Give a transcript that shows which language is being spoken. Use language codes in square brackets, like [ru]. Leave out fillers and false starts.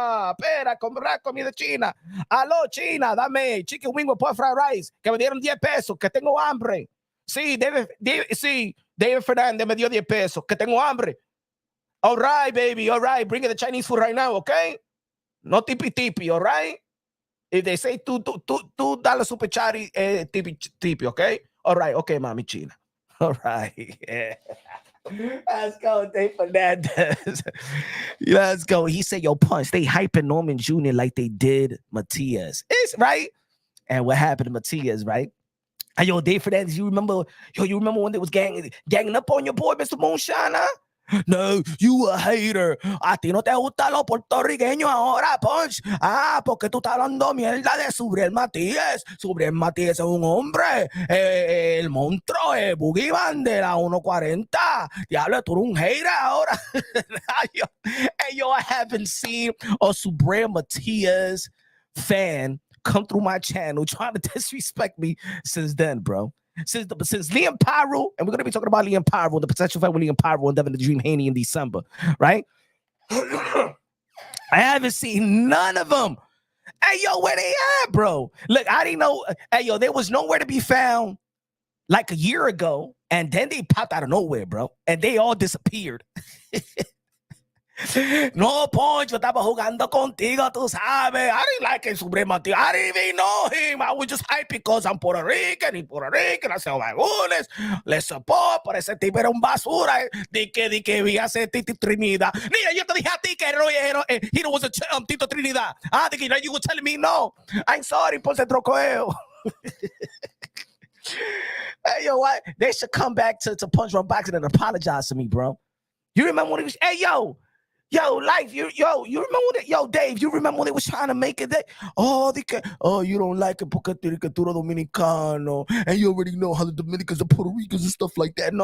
[es] Espera, comprar comida china. Aló, China, dame [en] chicken wing with pork fried rice. [es] Que me dieron 10 pesos, que tengo hambre. Sí, David Fernandez me dio 10 pesos, que tengo hambre. [en] All right, baby, all right. Bring the Chinese food right now, okay? No tipi, all right? If they say $2 super chari, tipi, okay? All right, okay, mommy China. All right, yeah. Let's go, Dave Fernandez. Let's go. He said, yo, punch, they hyping Norman Jr. like they did Matias. It's right. And what happened to Matias, right? Hey, yo, Dave Fernandez, you remember when they was ganging up on your boy, Mr. Moonshine, huh? No, you a hater. [es] A ti no te gustan los puertorriqueños ahora, Punch. Ah, porque tú estás hablando mierda de Subriel Matías. Subriel Matías es un hombre. El monstruo, el boogeyman de la 140. Diablo, tú eres un hater ahora. [en] Hey, yo, I haven't seen a Subriel Matías fan come through my channel trying to disrespect me since then, bro. Since Liam Pyro, and we're going to be talking about Liam Pyro, the potential fight with Liam Pyro and Devin the Dream Haney in December, right? I haven't seen none of them. Hey, yo, where they at, bro? Look, I didn't know. Hey, yo, there was nowhere to be found like a year ago, and then they popped out of nowhere, bro, and they all disappeared. [es] No, Punch, yo estaba jugando contigo, tú sabes. [en] I didn't like it, Suprema. I didn't even know him. I was just hyped because I'm Puerto Rican. I said, oh my goodness, let's support. [es] Pero ese tipo era un basura. Di que vi a ese Tito Trinidad. Mira, yo te dije a ti que [en] he was a [es] Tito Trinidad. [en] Ah, que you were telling me no. I'm sorry, [es] por ese trocoeo. [en] Hey, yo, what? They should come back to Punch Run Boxing and apologize to me, bro. You remember when he was, hey, yo, Life, you remember when Dave, you remember when they was trying to make it that, you don't like it [es] porque tú eres dominicano, [en] and you already know how the Dominicans and Puerto Ricans and stuff like that.